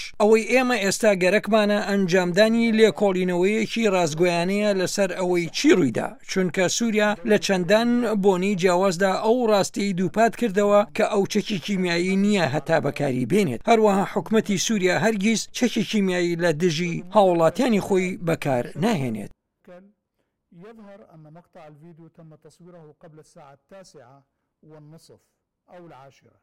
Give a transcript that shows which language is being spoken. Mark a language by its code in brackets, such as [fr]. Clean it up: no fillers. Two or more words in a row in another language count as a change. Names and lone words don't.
[ckb] ئەوەی ئێمە ئێستا گەرەکمانە ئەنجامدانی لێکۆڵینەوەیەکی ڕازگۆیانەیە لەسەر ئەوەی چی ڕوویدا، چونکە سووریا لە چەندان بۆنی جیاوازدا ئەو ڕاستی دووپات کردەوە کە ئەو چەکی کیمیایی نییە هەتا بەکاری بێنێت. هەروەها حکومەتی سووریا هەرگیز چەکی کیمیایی لە دژی هاوڵاتیانی خۆی بەکار ناهێنێت. [ar] يظهر أن مقطع الفيديو تم تصويره قبل الساعة 9:30 أو 10.